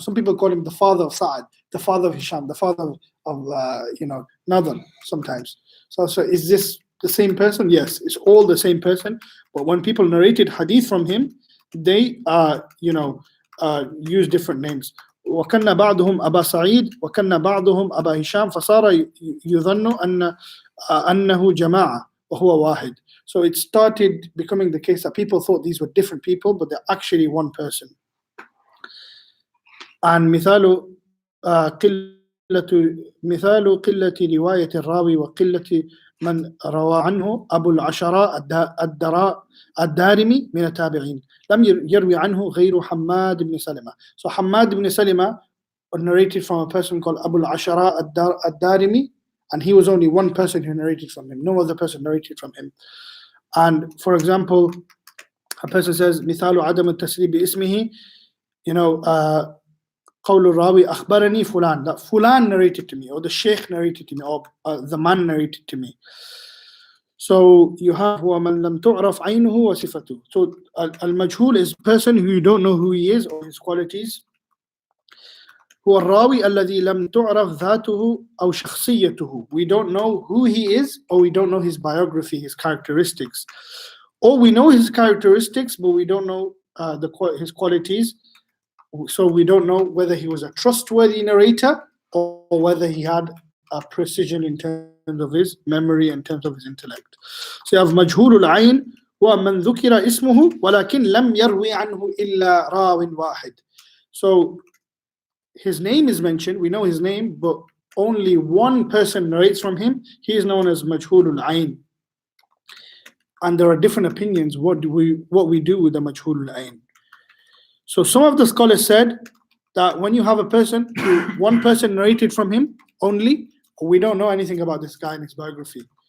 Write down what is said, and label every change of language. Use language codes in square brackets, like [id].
[en] Some people call him the father of Sa'ad, the father of Hisham, the father of you know, Nadhr sometimes. So is this the same person? Yes, it's all the same person. But when people narrated hadith from him, they you know, use different names. [ar] وكان بعضهم أبا سعيد وكان بعضهم أبا هشام فصار يظن أنه جماعة وهو واحد. [en] So it started becoming the case that people thought these were different people, but they're actually one person. [ar] And مثال قلة رواية الراوي وقلة من روى عنه أبو العشراء الدارمي من التابعين لم يروي عنه غير حماد بن سلمة. [en] So Hammad ibn Salima narrated from a person called Abu al-Ashara ad-Darimi, and he was only one person who narrated from him. No other person narrated from him. And for example, a person says [ar] مثال عدم التسريب باسمه, [en] you know, [ar] قول الراوي أخبرني فلان, [en] that fulan narrated to me, or the sheikh narrated to me, or the man narrated to me. So you have [ar] ومن لم تعرف عينه وصفته. [en] So al-majhul is a person who you don't know who he is or his qualities. [ar] هو الراوي الذي لم تعرف ذاته أو شخصيته. [en] We don't know who he is, or we don't know his biography, his characteristics. Or we know his characteristics, but we don't know his qualities. So we don't know whether he was a trustworthy narrator or whether he had a precision in terms of his memory, in terms of his intellect. So you have majhulul ayn, [ar] ومن ذكر اسمه ولكن لم يروي عنه إلا راو واحد. [en] So his name is mentioned, we know his name, but only one person narrates from him. He is known as Majhulul Ayn. And there are different opinions what we do with the Majhulul Ayn. So some of the scholars said that when you have a person who one person narrated from him only, we don't know anything about this guy in his biography.